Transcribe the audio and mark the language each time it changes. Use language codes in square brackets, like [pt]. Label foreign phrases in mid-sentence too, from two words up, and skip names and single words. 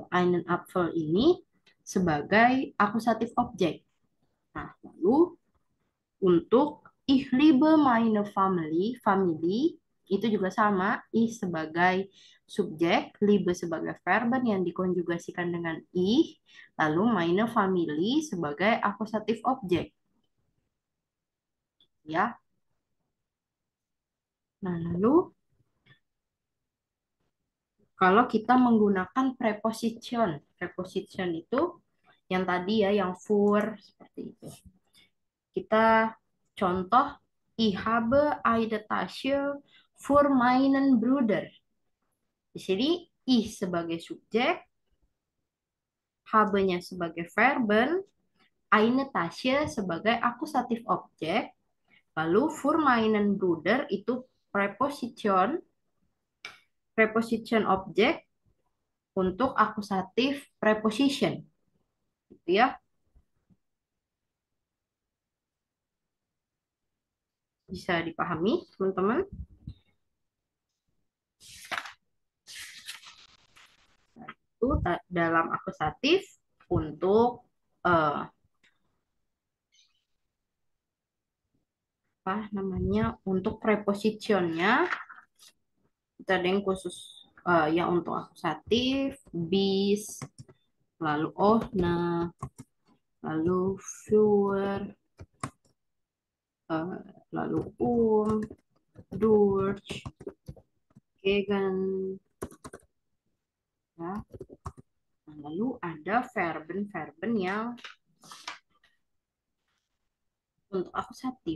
[de] Einen Apfel [id] ini sebagai akusatif objek. Nah, lalu untuk [de] ich liebe meine Family, [id] family itu juga sama, ich sebagai subjek, liebe sebagai verben yang dikonjugasikan dengan ich, lalu [de] meine Family [id] sebagai akusatif objek, ya. Nah, lalu kalau kita menggunakan preposition, preposition itu yang tadi ya, yang for seperti itu. Kita contoh, [de] ich habe eine Tasche für meinen Bruder. [id] Di sini ich sebagai subjek, habe-nya sebagai verben, [de] eine Tasche [id] sebagai akusatif objek, lalu [de] für meinen Bruder [id] itu preposition, preposition objek untuk akusatif preposition, gitu ya. Bisa dipahami, teman-teman? Itu dalam akusatif untuk apa namanya? Untuk prepositionnya kita ada yang khusus yang untuk akusatif, bis, lalu ohne, lalu für, eh, lalu [de] durch, gegen, [id] ya. Nah, lalu ada verben-verben yang untuk akusatif.